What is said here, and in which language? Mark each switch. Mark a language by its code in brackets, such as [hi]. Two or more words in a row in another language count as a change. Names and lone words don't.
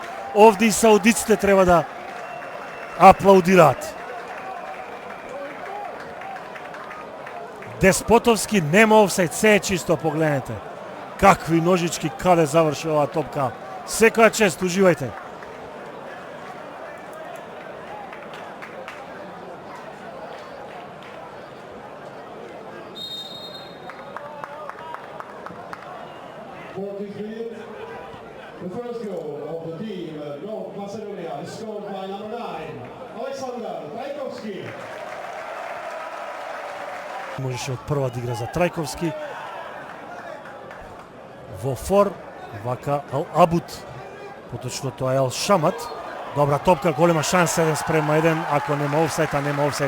[mk] Овде и саудиците треба да аплаудираат. Деспотовски нема офсайд, се е чисто, погледнете. Какви ножички, каде заврши оваа топка. Секоја чест, уживајте. [en] The first goal of the team, North Macedonia, is scored by number 9, Aleksandar Trajkovski. [mk] Можеше од прва да игра за Трајковски. Во фор, вака Ал Абут, поточно тоа е Ал Шамат. Добра топка, голема шанса, 1:1, ако нема офсайд, а нема офсайд.